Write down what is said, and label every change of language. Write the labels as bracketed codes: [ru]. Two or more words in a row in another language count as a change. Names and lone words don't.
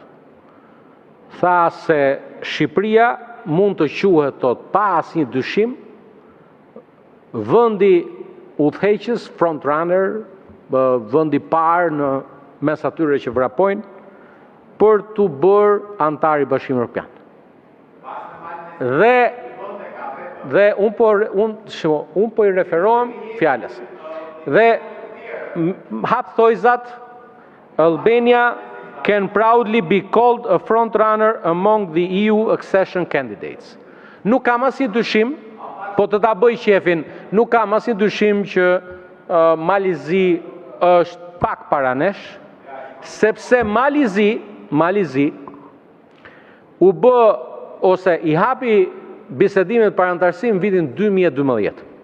[sq] Tha se Shqipëria mund të quhet pa asnjë dyshim vendi udhëheqës, [en] front runner, [sq] vendi parë në mes atyre që vrapojnë për të bërë antar i Bashkimit Evropian. Dhe unë po i referohem fjalës. Dhe hap thojzat, [en] Albania can proudly be called a front runner among the EU accession candidates. [sq] Nuk kam asnjë dyshim, po të ta bëj qefin, nuk kam asnjë dyshim që Malizi është pak para nesh, sepse Malizi u bë ose i hapi bisedimet për antarësim vitin 2012.